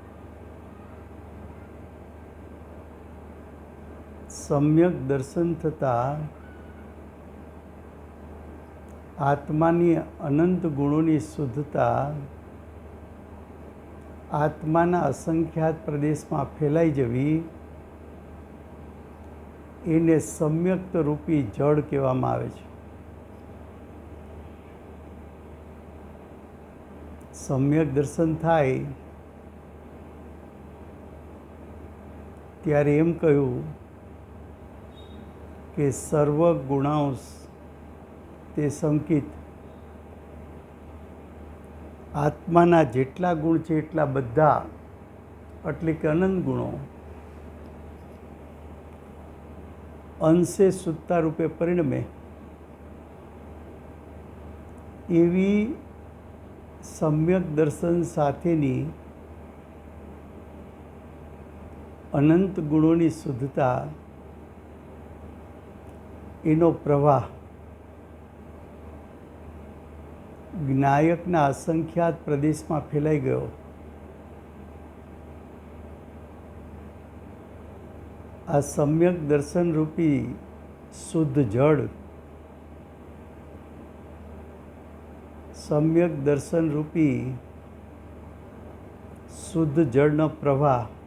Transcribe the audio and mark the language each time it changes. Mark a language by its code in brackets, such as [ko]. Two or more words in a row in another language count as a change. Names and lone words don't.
[gu] સમ્યક દર્શન થતા આત્માની અનંત ગુણોની શુદ્ધતા આત્માના અસંખ્યાત પ્રદેશ માં ફેલાઈ જવી એને સમ્યક્ત રૂપી જડ કહેવામાં આવે છે। સમ્યક દર્શન થાય ત્યારે એમ કહ્યું કિ સર્વ ગુણાંશ તે સંકિત આત્માના જેટલા ગુણ છે એટલા બધા એટલે કે અનંત ગુણો અંશે સુત્તા રૂપે પરિણમે એવી સમ્યક દર્શન સાથેની અનંત ગુણોની શુદ્ધતા, એનો પ્રવાહ જ્ઞાયકના અસંખ્યાત પ્રદેશમાં ફેલાઈ ગયો. આ સમ્યક દર્શનરૂપી શુદ્ધ જળ, સમ્યક દર્શનરૂપી શુદ્ધ જળનો પ્રવાહ